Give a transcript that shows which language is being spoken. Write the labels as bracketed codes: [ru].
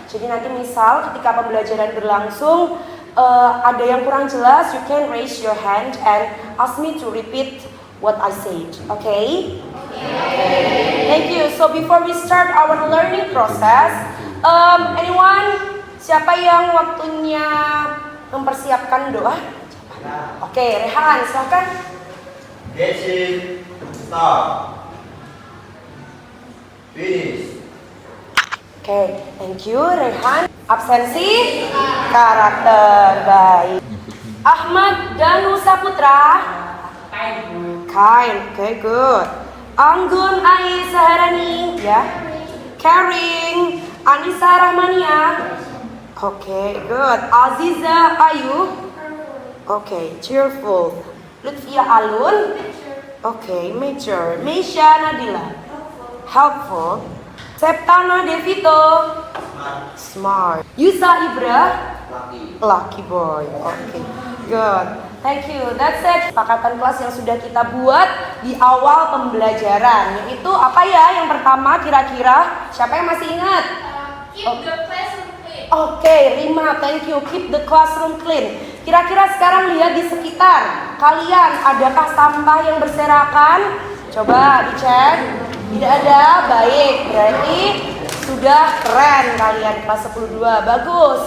[id] Jadi nanti misal ketika pembelajaran berlangsung ada yang kurang jelas, [en] you can raise your hand and ask me to repeat what I said. Okay? Thank you. So before we start our learning process, anyone? [id] Siapa yang waktunya mempersiapkan doa? Oke, Rehan, silakan. [en] Get in, start, finish. [id] Oke, [en] thank you [id] Rehan. Absensi karakter, baik. [en] Ahmad Danu Saputra. Kind, okay, good. Anggun Ai Saharani, ya. Caring. Anissa Rahmania. Okay, good. Aziza Ayu. Okay, cheerful. Lutfia Alun. Okay, major. Meisha Nadila. Helpful. Septana Devito. Smart. Yusa Ibra. Lucky boy. Okay, good. Thank you. That's it. [id] Kesepakatan kelas yang sudah kita buat di awal pembelajaran, yaitu apa ya? Yang pertama kira-kira siapa yang masih ingat? [en] Keep the classroom clean. [id] Oke, Rima, [en] thank you. Keep the classroom clean. [id] Kira-kira sekarang lihat di sekitar kalian, adakah sampah yang berserakan? Coba dicek. Tidak ada, baik. Berarti sudah keren kalian kelas 10-2. Bagus.